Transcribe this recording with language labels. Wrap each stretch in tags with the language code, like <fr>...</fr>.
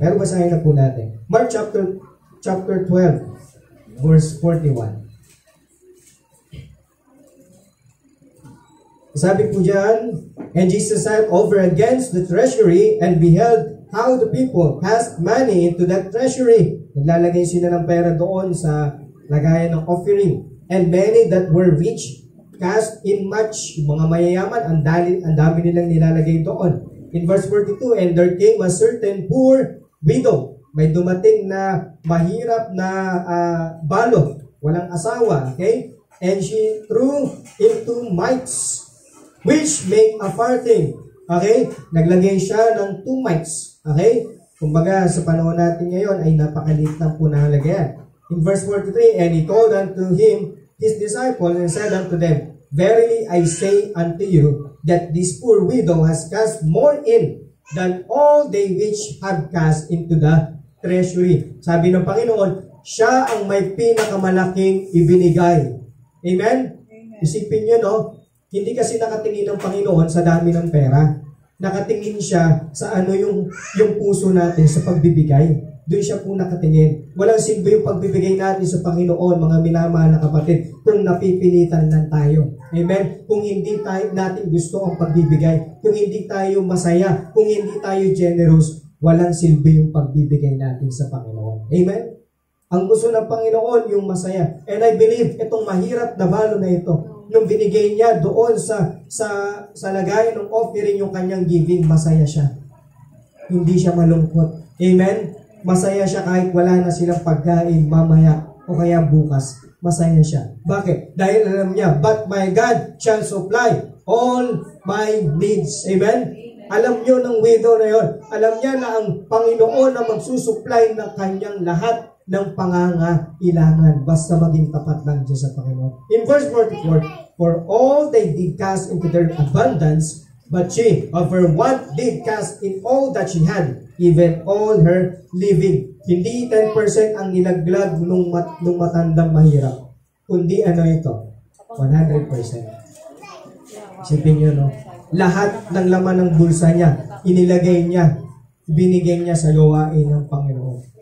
<tl>Pero basahin na po natin. Mark chapter 12, verse 41. Sabi po dyan,</tl> <en>and Jesus sat over against the treasury and beheld how the people cast money into that treasury.</en> <tl>Naglalagay sila ng pera doon sa lagayan ng offering.</tl> <en>And many that were rich cast in much.</en> <tl>Yung mga mayayaman, ang dami nilang nilalagay doon.</tl> <en>In verse 42, and there came a certain poor widow.</en> <tl>May dumating na mahirap na balo, walang asawa. Okay?</tl> <en>And she threw into mites, which make a farthing.</en> <tl>Okay? Naglagay siya ng 2 mites. Okay? Kumbaga, sa panahon natin ngayon ay napakaliit lang po na halagayan.</tl> <en>In verse 43, and he called unto him his disciples and said unto them, verily I say unto you, that this poor widow has cast more in than all they which have cast into the treasury.</en> <tl>Sabi ng Panginoon, siya ang may pinakamalaking ibinigay. Amen? Isipin nyo, no? Hindi kasi nakatingin ng Panginoon sa dami ng pera. Nakatingin siya sa yung puso natin sa pagbibigay. Doon siya po nakatingin. Walang silbi yung pagbibigay natin sa Panginoon, mga minamahal na kapatid, kung napipilitan lang tayo. Amen? Kung hindi natin gusto ang pagbibigay, kung hindi tayo masaya, kung hindi tayo generous, walang silbi yung pagbibigay natin sa Panginoon. Amen? Ang gusto ng Panginoon yung masaya.</tl> <en>And I believe</en> <tl>itong mahirap na balo na ito, nung binigay niya doon sa lagayan ng offering yung kanyang giving, masaya siya. Hindi siya malungkot. Amen? Masaya siya kahit wala na silang pagkain mamaya o kaya bukas. Masaya siya. Bakit? Dahil alam niya,</tl> <en>but my God shall supply all my needs. Amen?</en> <tl>Alam niyo ng widow na yon. Alam niya na ang Panginoon na magsusupply ng kanyang lahat ng pangangailangan basta maging tapat lang siya sa Panginoon.</tl> <en>In verse 44, for all they did cast into their abundance, but she of her want did cast in all that she had, even all her living.</en> <tl>Hindi 10% ang nilaglag nung matandang mahirap, kundi ito? 100%. Isipin nyo, no? Lahat ng laman ng bulsa niya, inilagay niya, binigay niya sa gawain ng Panginoon.</tl>